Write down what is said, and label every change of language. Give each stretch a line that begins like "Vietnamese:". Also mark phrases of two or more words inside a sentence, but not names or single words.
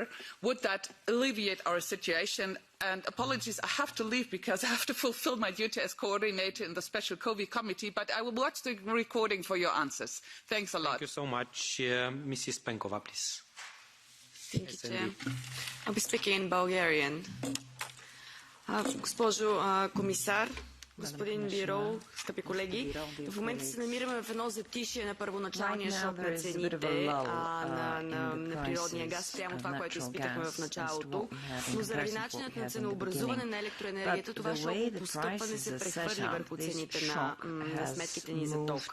English: Would that alleviate our situation? And apologies, I have to leave because I have to fulfill my duty as coordinator in the special COVID committee, but I will watch the recording for your answers. Thanks a lot. Thank you so much. Mrs. Penkova, please. Thank you, Chair. I'll be speaking in Bulgarian.
Bulgarian: Госпожо комисар, господин Бирол, скъпи колеги, в момента се намираме в едно затишие на първоначалния шок на цените на природния газ, прямо това, което изпитахме в началото, но заради начинът на ценообразуване на електроенергията, това шоково постъпване се прехвърли върху цените на сметките ни за ток.